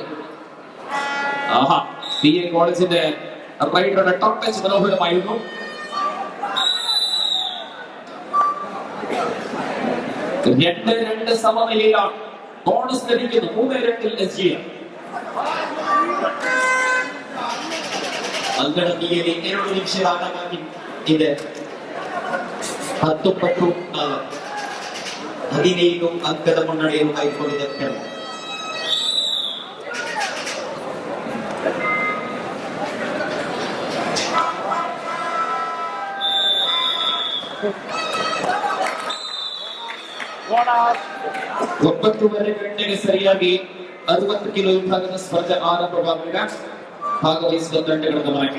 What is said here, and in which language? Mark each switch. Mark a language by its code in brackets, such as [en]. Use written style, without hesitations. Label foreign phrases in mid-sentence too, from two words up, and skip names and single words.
[ml] ആഹാ, പിഎ കോളേജിന്റെ റൈഡറുടെ ടോപ്പ് ടച്ച് മനോഹരമായിരുന്നു. രണ്ട് സമനിലയിലാണ്. ബോണസ് ലഭിക്കുന്നു 3-2 എസ്ജിഎം. [kn] ಅಕಾಡೆಮಿಯಲ್ಲಿ 2 ನಿಮಿಷದ ಆಟ ಬಾಕಿ ಇದೆ. 19 ಅಂಕದ ಮುನ್ನಡೆಯನ್ನು ಕಾಯ್ದುಕೊಂಡಿದೆ ಅಕಾಡೆಮಿ. ಒಂಬತ್ತೂವರೆ ಗಂಟೆಗೆ ಸರಿಯಾಗಿ 60 ಕಿಲೋ ವಿಭಾಗದ ಸ್ಪರ್ಧೆ ಆರಂಭವಾದಾಗ ಭಾಗವಹಿಸುವ ತಂಡಗಳ ಗಮನಕ್ಕೆ.